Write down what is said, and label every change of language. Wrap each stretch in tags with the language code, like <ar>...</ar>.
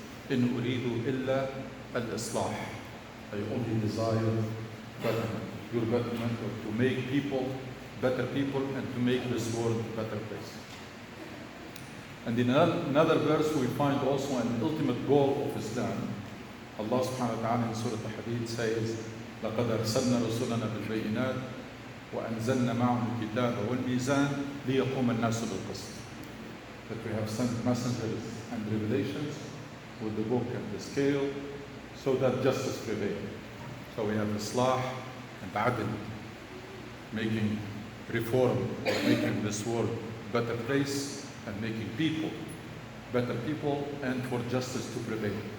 <en>In uridu illa al-islah. I only desire betterment, your betterment, or to make people better people and to make this world a better place. And in another verse we find also an ultimate goal of Islam. Allah subhanahu wa ta'ala in Surah Al-Hadid says,</en> <ar>لَقَدْ أَرْسَلْنَا رُسُلَنَا بِالْبَيِّنَاتِ وَأَنزَلْنَا مَعَهُمُ الْكِتَابَ وَالْمِيزَانَ لِيَقُومَ النَّاسُ بِالْقِسْطِ.</ar> <en>That we have sent messengers and revelations with the book and the scale so that justice prevails. So we have Islah and Adl, making reform or making this world a better place and making people better people and for justice to prevail.</en>